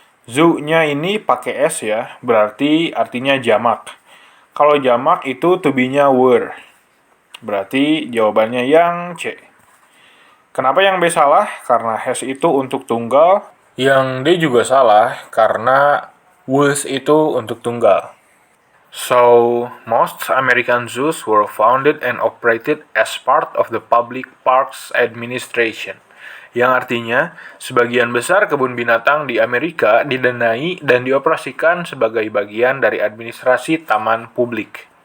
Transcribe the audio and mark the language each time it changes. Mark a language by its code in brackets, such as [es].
[id] Zoo-nya ini pakai S ya, berarti artinya jamak. Kalau jamak itu to be-nya were. Berarti jawabannya yang C. Kenapa yang B salah? Karena has itu untuk tunggal. Yang D juga salah, karena was itu untuk tunggal. [en] So, most American zoos were founded and operated as part of the Public Parks Administration. [id] Yang artinya, sebagian besar kebun binatang di Amerika didanai dan dioperasikan sebagai bagian dari administrasi taman publik.